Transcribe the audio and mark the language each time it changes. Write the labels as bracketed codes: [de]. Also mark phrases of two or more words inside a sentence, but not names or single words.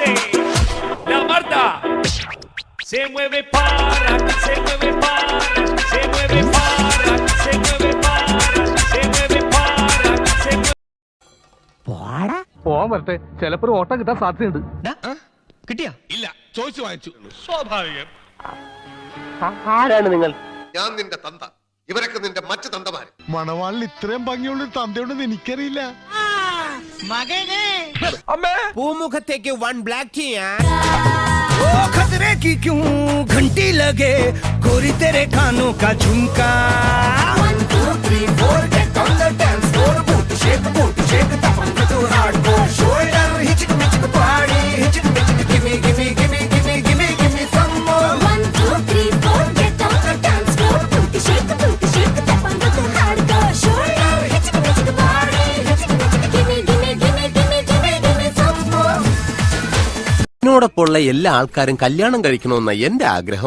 [es] La Marta se mueve para, se mueve para, se mueve para, se mueve para, se mueve para, se mueve. [ml] പോവാൻ വരട്ടെ ചിലപ്പോ ഒരു ഓട്ടം കിട്ടാൻ സാധ്യതയുണ്ട്. കിട്ടിയാ ഇല്ല ചോദിച്ചു വാങ്ങിച്ചു സ്വാഭാവികം. ആരാണ് നിങ്ങൾ? ഞാൻ നിന്റെ തന്ത ഇവരൊക്കെ നിന്റെ മറ്റു തന്തമാര് മണവാളിൽ ഇത്രയും ഭംഗിയുള്ള ഒരു തന്തയുണ്ടെന്ന് എനിക്കറിയില്ല. [en] പൂമുഖത്തേക്ക് 1 black tea [hi] ओ खतरे की क्यों घंटी लगे गोरी तेरे कानों का झुमका [en] 1 2 3 4 get on the dance floor boot shake tapang to hardcore shoulder hitchik mitchik party hitchik mitchik give me some more 1 2 3 4 get on the dance floor boot shake tapang to hardcore shoulder hitchik mitchik party hitchik mitchik give me some more [ml] എന്നോടൊപ്പമുള്ള എല്ലാ ആൾക്കാരും കല്യാണം കഴിക്കണമെന്ന എന്റെ ആഗ്രഹം.